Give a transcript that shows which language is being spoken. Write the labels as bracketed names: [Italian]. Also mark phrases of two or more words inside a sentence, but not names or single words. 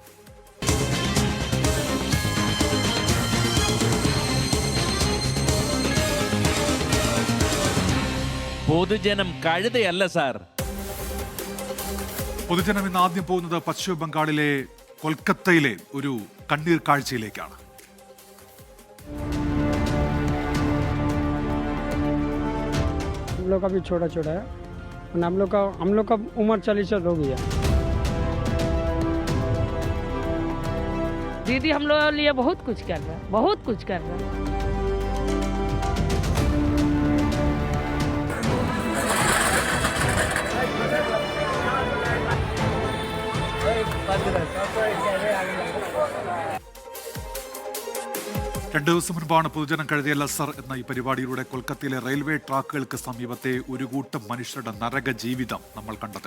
[Malayalam] പൊതുജനം കഴുതയല്ല സാർ. പൊതുജനം ഇന്ന് ആദ്യം പോകുന്നത് പശ്ചിമ ബംഗാളിലെ കൊൽക്കത്തയിലെ ഒരു കണ്ണീർ കാഴ്ചയിലേക്കാണ്. [Hindi] हम लोग का भी छोटा छोटा है, हम लोग का उम्र 40 हो गई है। दीदी हम लोग के लिए बहुत कुछ कर रहा है, बहुत कुछ कर रहा है। [Malayalam] രണ്ടു ദിവസം മുൻപാണ് പൊതുജനം കഴുതയല്ല സർ എന്ന ഈ പരിപാടിയിലൂടെ കൊൽക്കത്തയിലെ റെയിൽവേ ട്രാക്കുകൾക്ക് സമീപത്തെ ഒരു കൂട്ടം മനുഷ്യരുടെ നരക ജീവിതം നമ്മൾ കണ്ടത്.